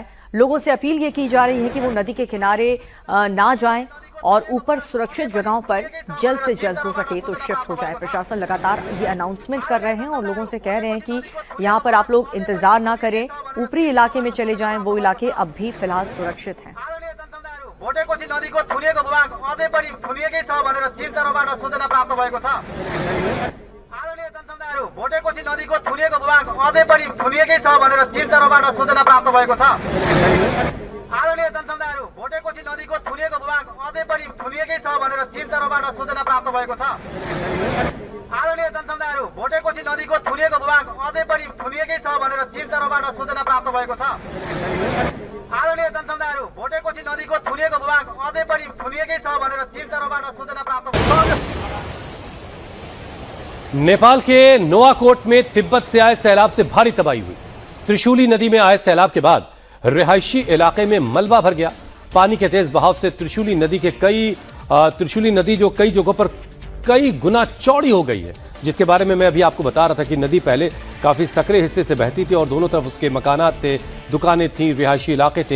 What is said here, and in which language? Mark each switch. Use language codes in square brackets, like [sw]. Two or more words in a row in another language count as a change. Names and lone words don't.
[hi] लोगों से अपील ये की जा रही है कि वो नदी के किनारे ना जाएं और ऊपर सुरक्षित जगहों पर जल्द से जल्द हो सके तो शिफ्ट हो जाए। प्रशासन लगातार ये अनाउंसमेंट कर रहे हैं और लोगों से कह रहे हैं कि यहाँ पर आप लोग इंतजार ना करें, ऊपरी इलाके में चले जाएं। वो इलाके अब भी फिलहाल सुरक्षित हैं। [ne] भोटेकोशी नदीको थुनिएको भूभाग अझै पनि थुनिएकै छ भनेर चीन तर्फबाट सूचना प्राप्त भएको छ। आदरणीय जनसमुदायहरू, भोटेकोशी नदीको थुनिएको भूभाग अझै पनि थुनिएकै छ भनेर चीन तर्फबाट सूचना प्राप्त भएको छ। आदरणीय जनसमुदायहरू, भोटेकोशी नदीको थुनिएको भूभाग अझै पनि थुनिएकै छ भनेर चीन तर्फबाट सूचना प्राप्त भएको छ। आदरणीय जनसमुदायहरू, भोटेकोशी नदीको थुनिएको भूभाग अझै पनि थुनिएकै छ भनेर चीन तर्फबाट सूचना प्राप्त भएको छ। आदरणीय जनसमुदायहरू, भोटेकोशी नदीको थुनिएको भूभाग अझै पनि थुनिएकै छ भनेर चीन तर्फबाट सूचना प्राप्त भएको छ। [hi] नेपाल के नोआकोट में तिब्बत से आए सैलाब से भारी तबाही हुई। त्रिशूली नदी में आए सैलाब के बाद रिहायशी इलाके में मलबा भर गया। पानी के तेज बहाव से त्रिशूली नदी जो कई जगहों पर कई गुना चौड़ी हो गई है। जिसके बारे में मैं अभी आपको बता रहा था कि नदी पहले काफ़ी सकरे हिस्से से बहती थी और दोनों तरफ उसके मकानात थे, दुकानें थीं, रिहायशी इलाके थे।